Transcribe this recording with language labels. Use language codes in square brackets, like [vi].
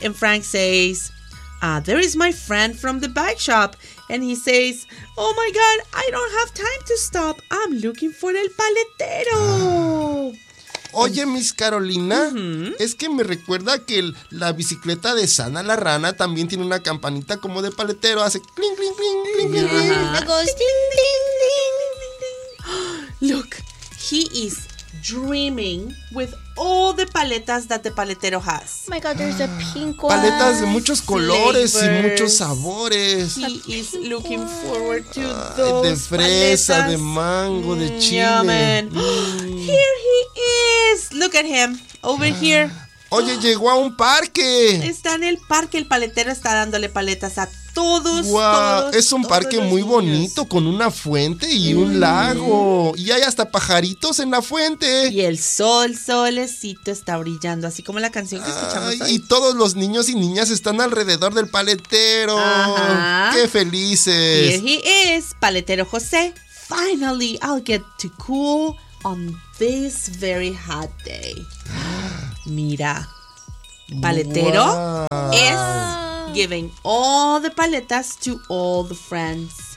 [en] And Frank says, there is my friend from the bike shop. And he says, oh my God, I don't have time to stop. I'm looking for el paletero. [es] Oye, Miss Carolina, uh-huh. Es que me recuerda que la bicicleta de Sana la Rana también tiene una campanita como de paletero. Hace cling, cling, cling, cling, cling. Y luego, cling, cling, cling, cling, cling. [en] Look, he is dreaming with all the paletas that the paletero has. Oh my God, there's a pink one. [es] Paletas de muchos colores [en] flavors. [es] Y muchos sabores. [en] He is looking forward to those [es] paletas. De fresa, paletas. De mango, de chile. [en] Yeah, man. Mm. Here he is. Look at him over here. [es] Oye, llegó a un parque. Está en el parque. El paletero está dándole paletas a todos. Wow, todos, es un parque muy niños. Bonito con una fuente y un lago. Y hay hasta pajaritos en la fuente. Y el sol, solecito, está brillando, así como la canción que escuchamos hoy. Y todos los niños y niñas están alrededor del paletero. Ajá. ¡Qué felices! [en] Here he is, paletero José. Finally, I'll get to cool on this very hot day. [es] Mira, paletero es [en] giving all the paletas to all the friends.